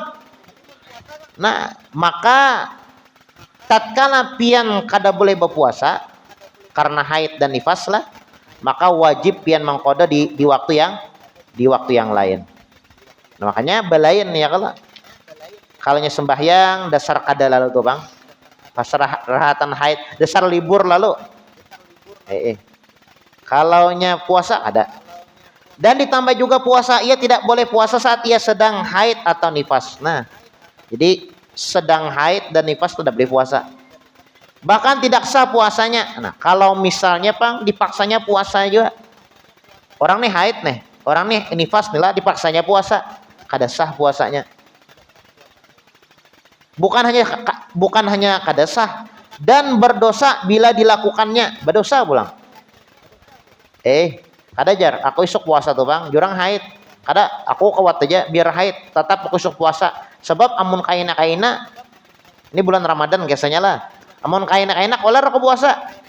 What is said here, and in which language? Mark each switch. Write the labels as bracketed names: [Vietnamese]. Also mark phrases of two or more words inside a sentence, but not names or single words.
[Banjar] Nah maka tatkala pian kada boleh berpuasa karena haid dan nifas lah maka wajib pian mengkodok di waktu yang lain. Nah, makanya belain ya kalau nya sembahyang dasar kada lalu tuh bang pas rahatan haid dasar libur lalu kalau nya puasa ada. [Indonesian] Dan ditambah juga puasa ia tidak boleh puasa saat ia sedang haid atau nifas. Nah jadi sedang haid dan nifas tidak boleh puasa, bahkan tidak sah puasanya. [Banjar] Nah kalau misalnya bang dipaksanya puasa juga orang nih haid nih orang nih nifas nih lah dipaksanya puasa kada sah puasanya. Bukan hanya kada sah dan berdosa bila dilakukannya, berdosa pulang. Kada jar aku isuk puasa tuh bang jurang haid kada aku kawat aja biar haid tetap aku isuk puasa sebab amun kaina ini bulan Ramadan biasanya lah amun kaina olar aku puasa.